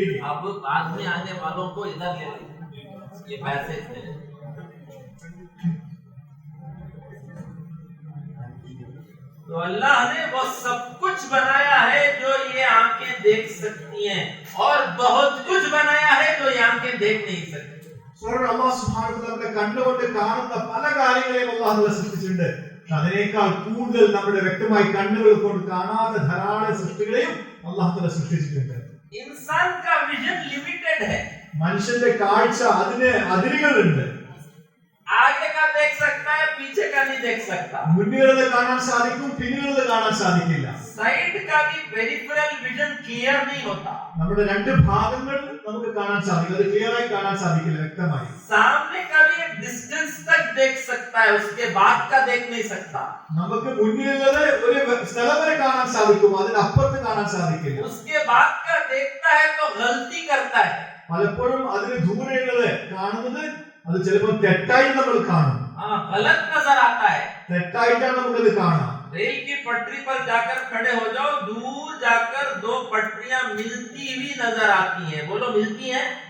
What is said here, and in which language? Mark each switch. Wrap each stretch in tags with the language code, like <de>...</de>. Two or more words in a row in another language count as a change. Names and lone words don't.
<hi>अब बाद में आने वालों को इधर ले लो, ये पैसे ले लो। तो अल्लाह ने वो सब कुछ बनाया है जो ये आंखें देख सकती हैं, और बहुत कुछ बनाया है जो ये आंखें देख नहीं सकती।</hi> <ar>الله سبحانه وتعالى</ar> <ml>കണ്ടുകൊണ്ട് കാണുന്ന പല കാര്യങ്ങളെയും അല്ലാഹു സൃഷ്ടിച്ചിട്ടുണ്ട്. അതിനേക്കാൾ കൂടുതൽ നമ്മുടെ വ്യക്തമായി കണ്ണുകൾ കൊണ്ട് കാണാത്ത ധാരാളം സൃഷ്ടികളെയും</ml> <ar>الله تعالى</ar> <ml>സൃഷ്ടിച്ചിട്ടുണ്ട്.</ml> <hi>इंसान का</hi> <en>vision limited</en> <hi>है,</hi> <ml>മനുഷ്യന്റെ കാഴ്ച അതിന് അതിരുകളുണ്ട്.</ml> <hi>आगे का देख सकता है, पीछे का नहीं देख सकता,</hi> <ml>മുന്നിലുള്ളത് കാണാൻ സാധിക്കും, പിന്നിലുള്ളത് കാണാൻ സാധിക്കില്ല.</ml> <hi>साइड का भी</hi> <en>peripheral vision clear</en> <hi>नहीं होता,</hi> <ml>നമ്മുടെ രണ്ട് ഭാഗങ്ങൾ നമുക്ക് കാണാൻ സാധിക്കും, അത് ക്ലിയർ ആയി കാണാൻ സാധിക്കില്ല വ്യക്തമായി.</ml> <hi>सामने का भी एक डिस्टेंस तक देख सकता है, उसके बाद का देख नहीं सकता,</hi> <ml>നമുക്ക് മുന്നിലുള്ളത് ഒരു സ്ഥലം വരെ കാണാൻ സാധിക്കും, അതിനപ്പുറത്ത് കാണാൻ സാധിക്കില്ല.</ml> <hi>उसके बाद का देखता है तो गलती करता है।</hi> <ml>പലപ്പോഴും അതിന് ദൂരെയുള്ളത് കാണുന്നത് അത് ചിലപ്പോൾ തെറ്റായി നമ്മൾ കാണും,</ml> <hi>गलत नजर आता है।</hi> <ml>തെറ്റായിട്ടാണ് നമുക്കത് കാണാം.</ml> <hi>रेल की पटरी पर जाकर खड़े हो जाओ, दूर जाकर दो पटरियां मिलती हुई नजर आती हैं, बोलो मिलती हैं?</hi>